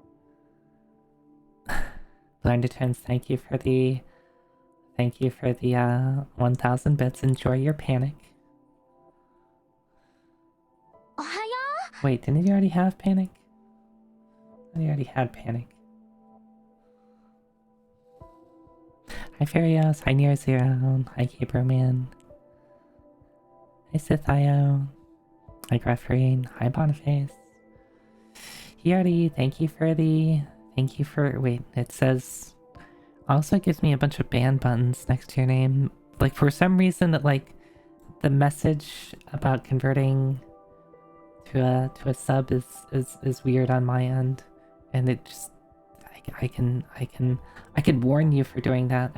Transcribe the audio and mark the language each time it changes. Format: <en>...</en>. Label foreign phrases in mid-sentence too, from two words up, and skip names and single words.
<en>Learn to Turns, thank you for the 1,000 bits. Enjoy your panic. Wait, didn't you already have panic? I already had panic. Hi Farios, hi Near Zero, hi Cabroman. Hi Sithio. Hi Grefferine, hi Boniface. Hiyori, thank you for wait, it says also gives me a bunch of band buttons next to your name. Like for some reason that like the message about converting to a sub is weird on my end, and it just I can warn you for doing that.</en>